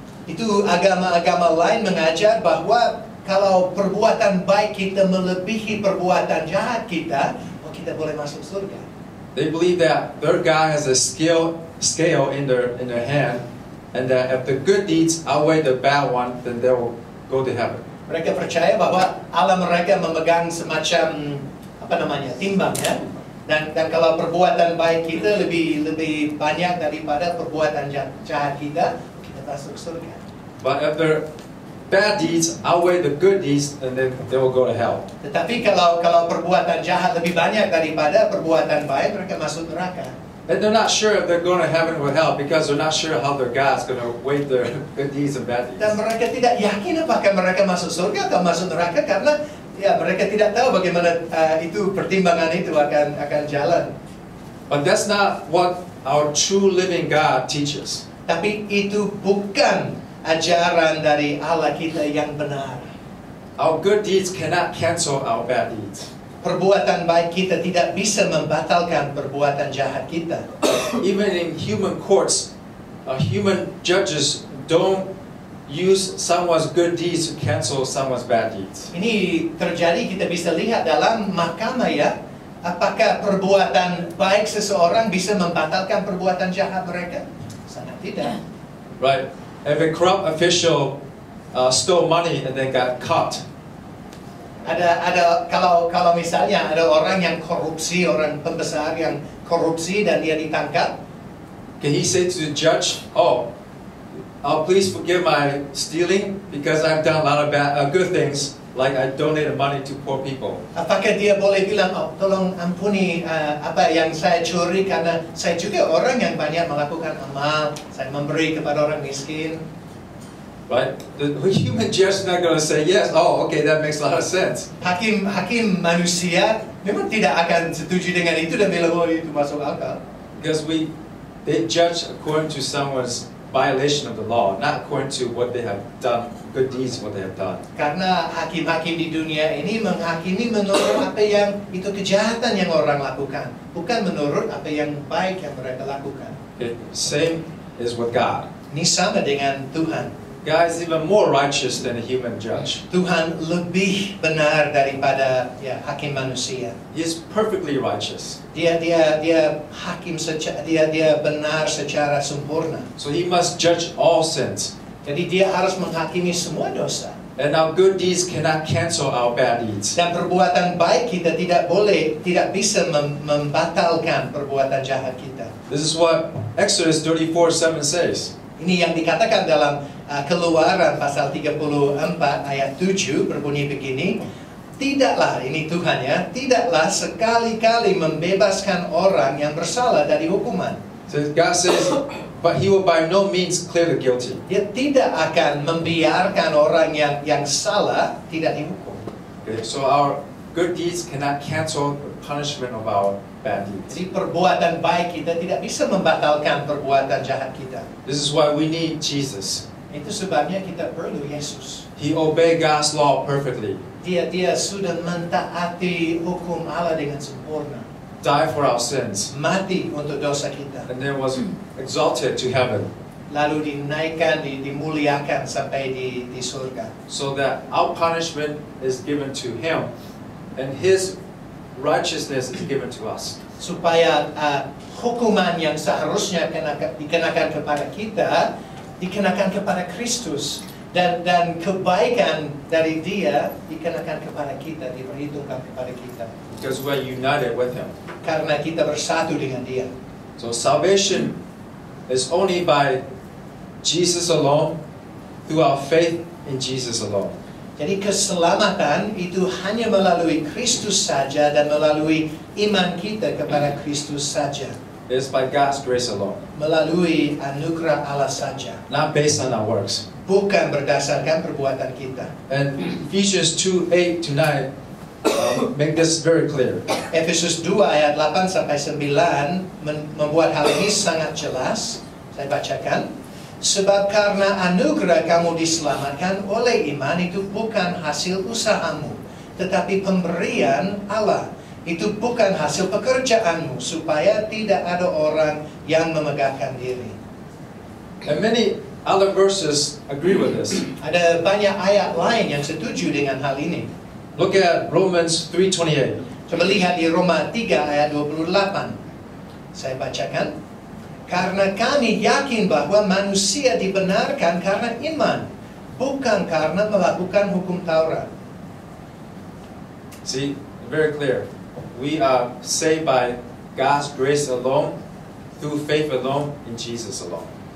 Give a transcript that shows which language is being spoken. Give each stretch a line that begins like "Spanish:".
Indonesian: Itu agama-agama lain mengajar bahwa kalau perbuatan baik kita melebihi perbuatan jahat kita, kita boleh masuk surga.
English: They believe that their God has a scale in their hand, and that if the good deeds outweigh the bad one, then they will go to heaven.
Indonesian: Mereka percaya bahwa Allah mereka memegang semacam timbang ya. Dan kalau perbuatan baik kita lebih banyak daripada perbuatan jahat kita masuk surga.
English: But if their bad deeds outweigh the good deeds, and then they will go to hell.
Indonesian: Tetapi kalau perbuatan jahat lebih banyak daripada perbuatan baik, mereka masuk neraka.
English: And they're not sure if they're going to heaven or hell because they're not sure how their God's going to weigh their good deeds and bad deeds.
Indonesian: Dan mereka tidak yakin apakah mereka masuk surga atau masuk neraka karena mereka tidak tahu bagaimana itu pertimbangan itu akan jalan.
English: But that's not what our true living God teaches.
Indonesian: Tapi itu bukan ajaran dari Allah kita yang benar.
English: Our good deeds cannot cancel our bad deeds.
Indonesian: Perbuatan baik kita tidak bisa membatalkan perbuatan jahat kita.
English: Even in human courts, human judges don't use someone's good deeds to cancel someone's bad deeds.
Indonesian: Ini terjadi, kita bisa lihat dalam mahkamah ya. Apakah perbuatan baik seseorang bisa membatalkan perbuatan jahat mereka? Sangat tidak.
English: Right. If a corrupt official stole money and then got caught.
Indonesian: Ada kalau misalnya ada orang yang korupsi, orang pembesar yang korupsi dan dia ditangkap,
English: can he say to the judge, please forgive my stealing because I've done a lot of good things, like I donated money to poor people.
Indonesian: Apakah dia boleh bilang, tolong ampuni apa yang saya curi karena saya juga orang yang banyak melakukan amal, saya memberi kepada orang miskin.
English: Right? The human judge is not going to say yes. Okay, that makes a lot of sense.
Indonesian: Hakim manusia memang tidak akan setuju dengan itu dan bilang itu masuk akal.
English: Because they judge according to someone's violation of the law, not according to what they have done, good deeds what they have done.
Indonesian: Karena hakim-hakim di dunia ini menghakimi menurut apa yang itu kejahatan yang orang lakukan, bukan menurut apa yang baik yang mereka lakukan.
English: Okay. Same is with God.
Indonesian: Ini sama dengan Tuhan.
English: God is even more righteous than a human judge.
Indonesian: Tuhan lebih benar daripada hakim manusia.
English: He is perfectly righteous.
Indonesian: Dia hakim dia benar secara sempurna.
English: So he must judge all sins.
Indonesian: Jadi dia harus menghakimi semua dosa.
English: And our good deeds cannot cancel our bad deeds.
Indonesian: Dan perbuatan baik kita tidak bisa membatalkan perbuatan jahat kita.
English: This is what Exodus 34:7 says.
Indonesian: Ini yang dikatakan dalam Keluaran pasal 34 ayat 7 berbunyi begini, tidaklah, ini Tuhan ya, tidaklah sekali-kali membebaskan orang yang bersalah dari hukuman.
English: So God says, but he will by no means clear the guilty.
Indonesian: Dia tidak akan membiarkan orang yang salah tidak dihukum.
English: Okay, so our good deeds cannot cancel the punishment of our bad deeds.
Indonesian: Jadi perbuatan baik kita tidak bisa membatalkan perbuatan jahat kita.
English: This is why we need Jesus.
Indonesian: Itu sebabnya kita perlu Yesus.
English: He obeyed God's law perfectly.
Indonesian: Dia sudah mentaati hukum Allah dengan sempurna.
English: Died for our sins.
Indonesian: Mati untuk dosa kita.
English: And then was exalted to heaven.
Indonesian: Lalu dinaikkan, dimuliakan sampai di surga.
English: So that our punishment is given to him, and his righteousness is given to us.
Indonesian: Supaya hukuman yang seharusnya dikenakan kepada kita dikenakan kepada Kristus, dan kebaikan dari Dia dikenakan kepada kita, diperhitungkan kepada kita.
English: Because we are united with him.
Indonesian: Karena kita bersatu dengan Dia.
English: So salvation is only by Jesus alone, through our faith in Jesus alone.
Indonesian: Jadi keselamatan itu hanya melalui Kristus saja dan melalui iman kita kepada Kristus saja.
English: is by God's grace alone,
Indonesian: melalui anugerah Allah saja,
English: not based on our works.
Indonesian: bukan berdasarkan perbuatan kita.
English: And Ephesians 2:8 to 9 make this very clear.
Indonesian: Efesus 2 ayat 8 sampai 9 membuat hal ini sangat jelas. Saya bacakan. Sebab karena anugerah kamu diselamatkan oleh iman, itu bukan hasil usahamu, tetapi pemberian Allah. Itu bukan hasil pekerjaanmu, supaya tidak ada orang yang memegahkan diri.
English: And many other verses agree with this.
Indonesian: Ada banyak ayat lain yang setuju dengan hal ini.
English: Look at Romans 3:28.
Indonesian: Coba lihat di Roma 3 ayat 28. Saya bacakan. Karena kami yakin bahwa manusia dibenarkan karena iman, bukan karena melakukan hukum Taurat.
English: See, very clear. We are saved by God's grace alone, through faith alone, in Jesus alone.